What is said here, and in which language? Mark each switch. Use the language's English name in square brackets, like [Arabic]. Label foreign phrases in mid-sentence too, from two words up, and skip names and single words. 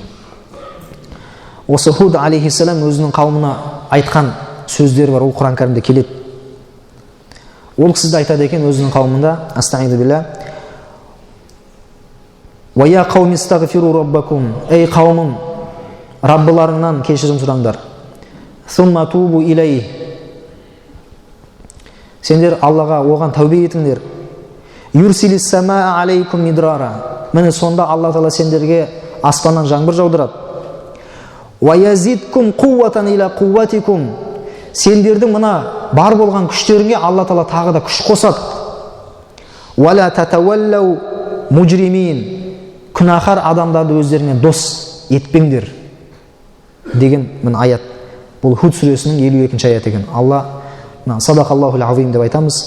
[Kazakh] Осы Худ алейхиссалам өзінің қауымына айтқан сөздері бар, ол Құран кәрімде келеді. Ол кісі де айтады екен өзінің қауымында, [Arabic] أستعيذ بالله, ويا قوم استغفروا ربكم, [Kazakh] ей қауымым, Раббыларыңнан кешірім сұраңдар. [Arabic] ثم توبوا إليه, [Kazakh] сендер Аллаға оған тәубе етіңдер. [Arabic] يرسل السماء عليكم مدرارا, [Kazakh] міне сонда Алла Тағала сендерге аспаннан жаңбыр жаудырады. [Arabic] ويزدكم قوة إلى قوتكم, [Kazakh] сендердің мына бар болған күштеріңе Алла Тағала тағы да күш қосады. [Arabic] ولا تتولوا مجرمين, [Kazakh] күнәһар адамдарды өздеріңе дос етпеңдер деген міне аят. Бұл Худ сүресінің 52-ші аят екен. Алла [Arabic] صدق الله العظيم [Kazakh] деп айтамыз.